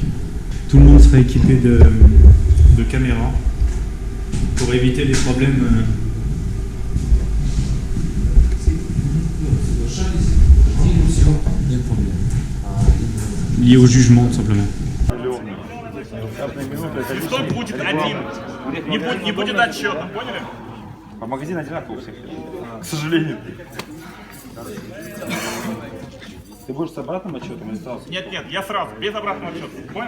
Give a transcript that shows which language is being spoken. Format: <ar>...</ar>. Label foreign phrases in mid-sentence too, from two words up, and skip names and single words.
<fr>Tout le monde sera équipé de caméras pour éviter les problèmes liés au jugement, tout simplement.</fr> <ru>Свисток будет один. Не будет отсчета, поняли? А магазин одинаковый у всех, к сожалению. Ты будешь с обратным отчетом или сразу? Нет, я сразу, без обратного отчета. Понял?</ru>